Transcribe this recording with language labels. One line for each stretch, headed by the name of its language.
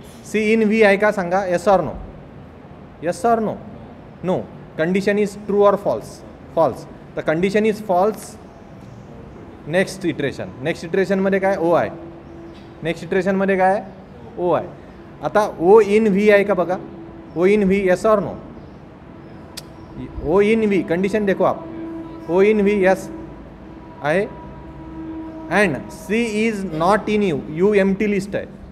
English: C in V
Marathi: आहे का सांगा,
English: Yes or no. Yes or no, no. Condition is true or false, false. तर condition is false.
Marathi: Next इटरेशनमध्ये काय, O आहे. Next इटरेशनमध्ये काय, O आहे. आता O in V आहे का बघा, O in V,
English: Yes or no.
Marathi: O in V condition
Hindi: देखो आप,
Marathi: O in V यस आहे.
English: And C is not in U empty list आहे.